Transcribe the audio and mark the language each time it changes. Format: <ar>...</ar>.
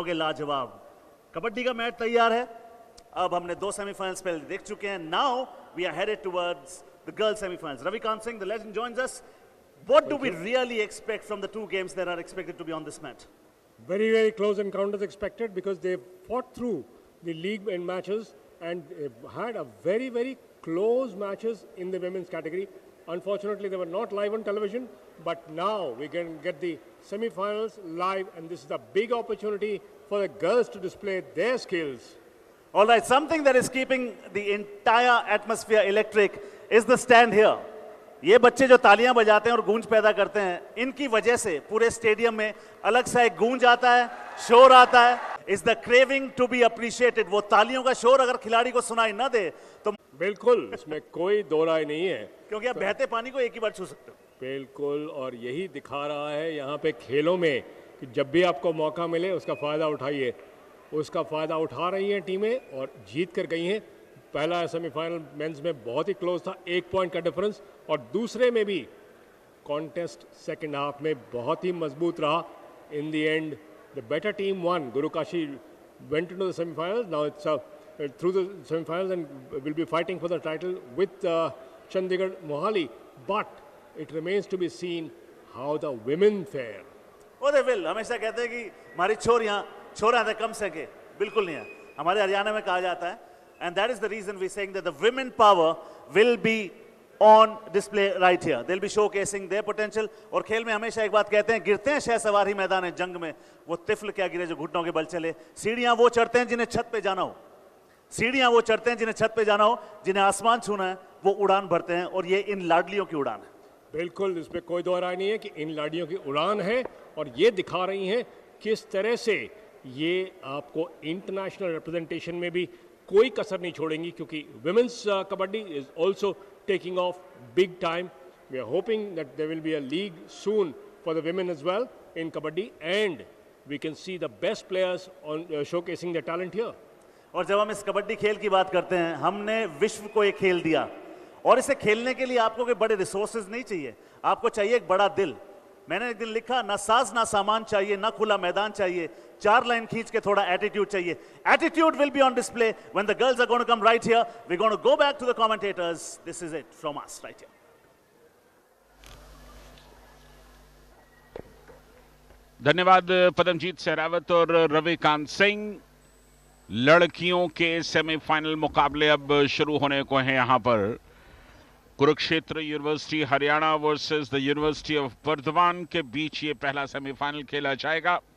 <hi>के लाजवाब कबड्डी का मैच तैयार है। अब हमने दो सेमीफाइनल्स पहले देख चुके हैं।</hi> <en>Now we are headed towards the girls semifinals. Ravikant Singh, the legend, joins us. What do we really expect from the two games that are expected to be on this match? Very, very close encounters expected because they fought through the league and matches and had a very, very close matches in the women's category. Unfortunately, they were not live on television, but now we can get the semi-finals live, and this is a big opportunity for the girls to display their skills. All right, something that is keeping the entire atmosphere electric is the stand here.</en> <hi>ये बच्चे जो तालियां बजाते हैं और गूंज पैदा करते हैं, इनकी वजह से पूरे स्टेडियम में अलग सा एक गूंज आता है, शोर आता है.</hi> <en>Is the craving to be appreciated.</en> <hi>वो तालियों का शोर अगर खिलाड़ी को सुनाई न दे तो बिल्कुल इसमें कोई दो राय नहीं है, क्योंकि आप बहते पानी को एक ही बार छू सकते हो. बिल्कुल, और यही दिखा रहा है यहाँ पे खेलों में कि जब भी आपको मौका मिले उसका फ़ायदा उठाइए. उसका फ़ायदा उठा रही हैं टीमें और जीत कर गई हैं. पहला सेमीफाइनल मेंस में बहुत ही क्लोज था, 1 पॉइंट का डिफरेंस, और दूसरे में भी कॉन्टेस्ट सेकंड हाफ में बहुत ही मजबूत रहा.</hi> <en>In the end the better team won. गुरुकाशी went into the semi-finals. Now it's through the semi-finals and will be fighting for the title with Chandigarh Mohali. But it remains to be seen how the women fare. Oh, they will.</en> <hi>हमेशा कहते हैं कि हमारी छोरियां छोरा थे कम सके. बिल्कुल नहीं है. हमारे हरियाणा में कहा जाता है.</hi> <en>And that is the reason we're saying that the women power will be on display right here. They'll be showcasing their potential.</en> <hi>और खेल में हमेशा एक बात कहते हैं, गिरते हैं शहसवार ही मैदान है जंग में, वो तिफल क्या गिरे जो घुटनों के बल चले. सीढ़ियां वो चढ़ते हैं जिन्हें छत पे जाना हो. सीढ़ियां वो चढ़ते हैं जिन्हें छत पे जाना हो. जिन्हें आसमान छूना है वो उड़ान भरते हैं, और ये इन लाडलियों की उड़ान है. बिल्कुल, इसमें कोई दो राय नहीं है कि इन लाड़ियों की उड़ान है, और ये दिखा रही हैं किस तरह से ये आपको इंटरनेशनल रिप्रेजेंटेशन में भी कोई कसर नहीं छोड़ेंगी, क्योंकि</hi> <en>Women's kabaddi is also taking off big time.</en> <hi>We are hoping that there will be a league soon for the women as well in kabaddi, and we can see the best players on showcasing their talent here. और जब हम इस कबड्डी खेल की बात करते हैं, हमने विश्व को एक खेल दिया, और इसे खेलने के लिए आपको कोई बड़े रिसोर्सेज नहीं चाहिए, आपको चाहिए एक बड़ा दिल. मैंने एक दिन लिखा, ना साज ना सामान चाहिए, ना खुला मैदान चाहिए, 4 लाइन खींच के थोड़ा एटीट्यूड चाहिए.</hi> <en>Attitude will be on display when the girls are going to come right here. We're going to go back to the commentators. This is it from us right here.</en> <hi>धन्यवाद पदमजीत सहरावत और रविकांत सिंह. लड़कियों के semifinal मुकाबले अब शुरू होने को हैं. यहां पर Kurukshetra university Haryana versus the university of Burdwan के बीच ये पहला सेमीफाइनल खेला जाएगा.</hi>